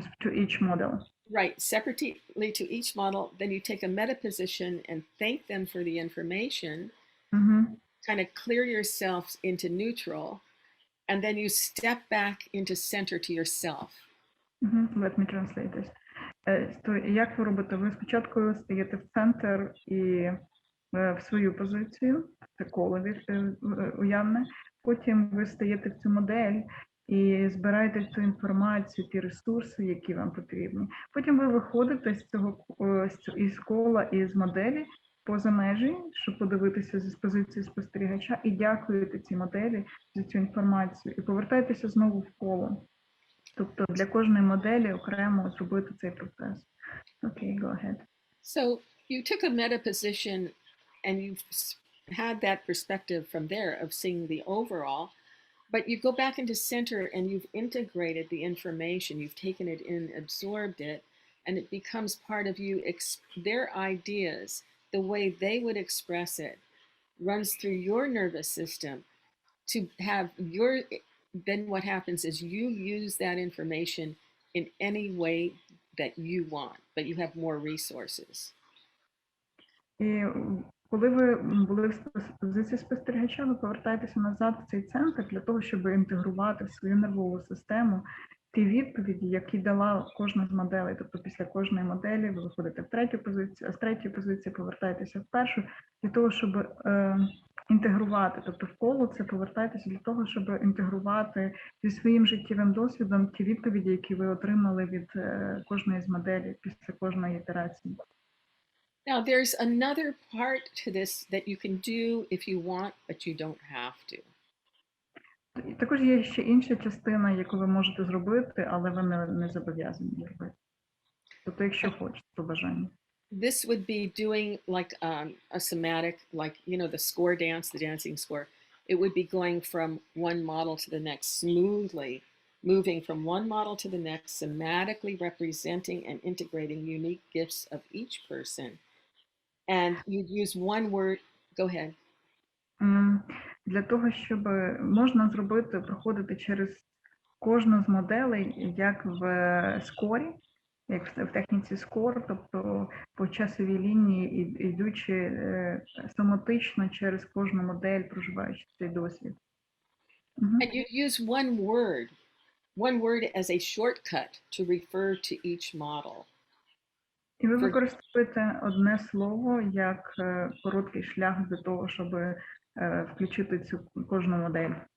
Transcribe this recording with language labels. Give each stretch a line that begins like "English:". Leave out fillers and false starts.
English: To each model. Right, separately to each model. Then you take a meta position and thank them for the information. Kind of clear yourself into neutral. And then you step back into center to yourself. Let me translate this.
Ukrainian: То як ви робите? Ви спочатку стаєте в центр і в свою позицію, це коло уявне, потім ви стаєте в цю модель і збираєте цю інформацію, ті ресурси, які вам потрібні. Потім ви виходите із кола і з моделі поза межі, щоб подивитися з позиції спостерігача, і дякуєте цій моделі за цю інформацію, і повертаєтеся знову в коло. Тобто для кожної моделі окремо зробити цей процес.
English: Okay, go ahead. So you took a meta position and you had that perspective from there of seeing the overall. But you go back into center and you've integrated the information, you've taken it in, absorbed it, and it becomes part of you. Their ideas, the way they would express it, runs through your nervous system to have your. Then what happens is you use that information in any way that you want, but you have more resources.
Ukrainian: І коли ви були в позиції спостерігача, ви повертаєтеся назад в цей центр для того, щоб інтегрувати в свою нервову систему ті відповіді, які дала кожна з моделей. Тобто після кожної моделі ви виходите в третю позицію, а з третьої позиції повертаєтеся в першу, для того, щоб інтегрувати, тобто в коло це повертаєтеся для того, щоб інтегрувати зі своїм життєвим досвідом ті відповіді, які ви отримали від кожної з моделей після кожної ітерації.
English: Now, there's another part to this that you can do if you want, but you don't have to.
Ukrainian: Також є ще інша частина, яку ви можете зробити, але ви не зобов'язані зробити. Тобто, якщо хочете, по бажанню.
English: This would be doing like a somatic, like, you know, the score dance, the dancing score. It would be going from one model to the next smoothly, moving from one model to the next, somatically representing and integrating unique gifts of each person. And you'd use one word. Go ahead.
Ukrainian: Для того, щоб можна зробити, проходити через кожну з моделей, як в скорі, як в техніці скор, тобто по часовій лінії, йдучи соматично через кожну модель, проживаючи цей досвід.
English: And you'd use one word as a shortcut to refer to each model.
Ukrainian: І ви використовуєте одне слово як короткий шлях для того, щоб включити цю кожну модель.